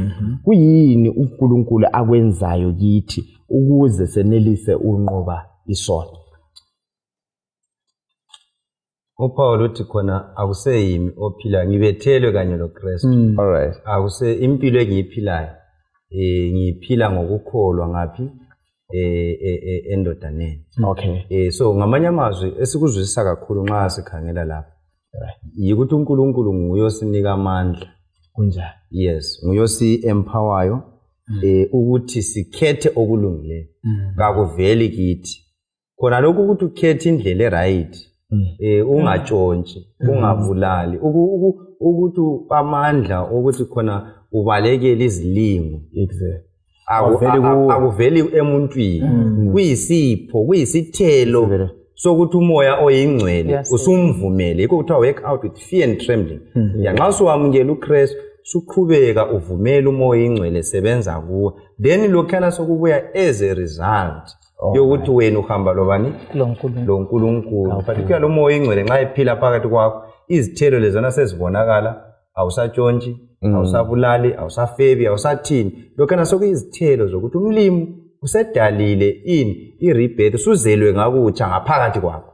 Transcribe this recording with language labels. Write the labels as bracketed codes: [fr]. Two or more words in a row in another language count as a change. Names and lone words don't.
[nd] Kuyini uNkulunkulu akwenzayo kithi ukuze senelise unqoba isono? uPaul uthi khona akuseyimi ophila ngibethelwe kanye loKristu. [en] Alright. [nd] Akuse impilo engiyiphilayo ngiphila ngokukholwa ngaphi endodaneni. [en] Okay. [nd] So ngamanye amazwi esikuzwisisa kakhulu nxa sikhangela lapha yikuthi uNkulunkulu nguye osinika amandla. Kunjani? Yes, nguye osi-empoweryo ukuthi sikhethe okulungileyo. Kakuveli kithi khona lokhu ukuthi ukhethe indlela eright ungatshontshi ungabulali ukuthi amandla ukuthi khona ubalekele izilingo akuveli emuntwini kuyisipho kuyisithelo sokuthi umoya oyingcwele usumvumele yikho kuthiwa [en] work out with fear and trembling [nd] nxa usuwamukela uKristu suqhubeka uvumela umoya oyingcwele sebenza kuwe then lokhana sokubuya [en] as a result [nd] yokuthi wena uhamba lobani lo nkulunkulu particularly umoya oyingcwele nxa ephila phakathi kwakho izithelo lezona sezibonakala awusatshontshi awusabulali awusafebi awusathini lokhana sokuyizithelo zokuthi umlimi usedalile irebirth usuzelwe ngakutsha ngaphakathi kwakho